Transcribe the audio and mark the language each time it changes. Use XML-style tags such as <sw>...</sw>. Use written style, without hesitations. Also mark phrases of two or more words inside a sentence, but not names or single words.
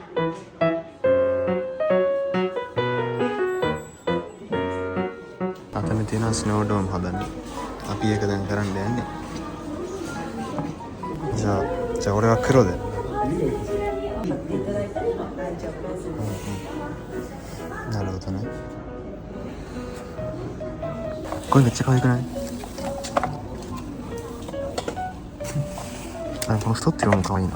<si>අතන තියෙනවා</si> <en>snow dome</en> <si>හදන්න. අපි ඒක දැන් කරන්න යන්නේ.</si> <ja>じゃあ俺は黒で。なるほどね。これめっちゃ可愛くない？あ、この太ってるのも可愛いな。</ja>